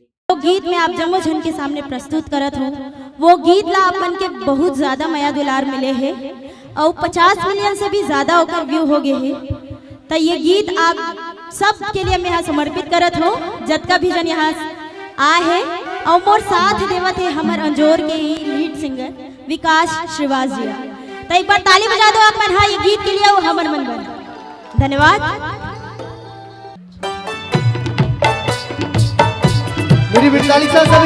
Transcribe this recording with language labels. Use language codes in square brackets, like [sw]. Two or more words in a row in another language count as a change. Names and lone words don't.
[hne] वो गीत में आप जम्मो झन के सामने प्रस्तुत करत हो, वो गीत ला अपन के बहुत ज्यादा माया दुलार मिले है और 50 मिलियन से भी ज्यादा ओकर व्यू हो गए है। तो ये गीत आप सब के लिए मैं समर्पित करत हो, जतका भी जन यहाँ आ है और मोर साथ देवत है हमार अंजोर के ही [en] lead singer [hne] विकास श्रीवास जी। तो एक बार ताली बजा दो आप मन। हाँ, ये गीत के लिए वो हमर मन बन। धन्यवाद। मेरी बिरताली सा सभी